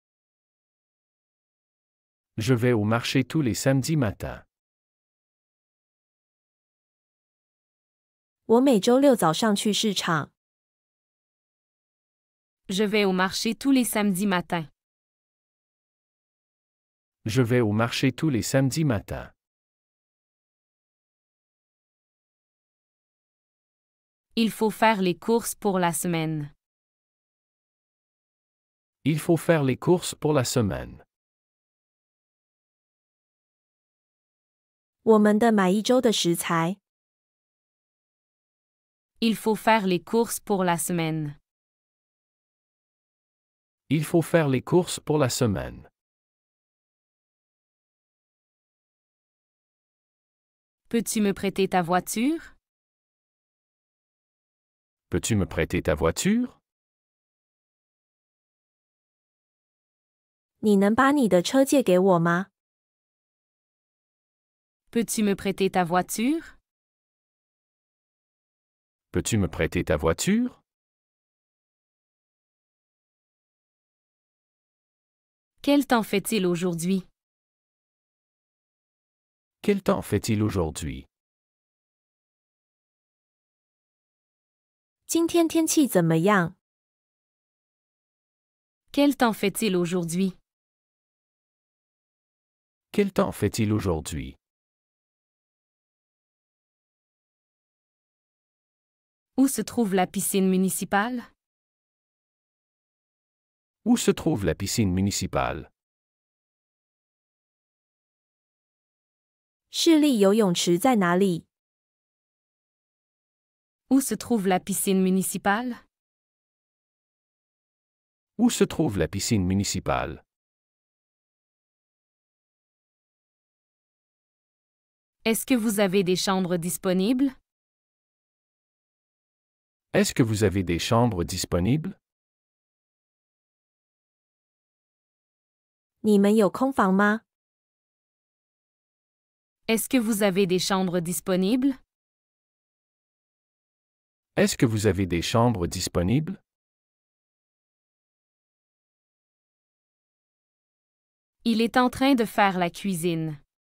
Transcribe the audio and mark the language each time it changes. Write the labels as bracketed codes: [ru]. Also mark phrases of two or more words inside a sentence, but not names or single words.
[fr] Je vais au marché tous les samedis matins. [zh] 我每周六早上去市场。 [fr] Je vais au marché tous les samedis matins. Je vais au marché tous les samedis matins. Il faut faire les courses pour la semaine. Il faut faire les courses pour la semaine. [zh] 我们的买一周的食材。 [fr] Il faut faire les courses pour la semaine. Il faut faire les courses pour la semaine. Peux-tu me prêter ta voiture? Peux-tu me prêter ta voiture? [zh] 你能把你的车借给我吗？ [fr] Peux-tu me prêter ta voiture? Peux-tu me prêter ta voiture? Quel temps fait-il aujourd'hui? Quel temps fait-il aujourd'hui? [zh] 今天天气怎么样？ [fr] Quel temps fait-il aujourd'hui? Quel temps fait-il aujourd'hui? Où se trouve la piscine municipale? Où se trouve la piscine municipale? [zh] 市立游泳池在哪里？ [fr] Où se trouve la piscine municipale? Où se trouve la piscine municipale? Est-ce que vous avez des chambres disponibles? Est-ce que vous avez des chambres disponibles? [zh] 你们有空房吗？ [fr] Est-ce que vous avez des chambres disponibles? Est-ce que vous avez des chambres disponibles? Il est en train de faire la cuisine.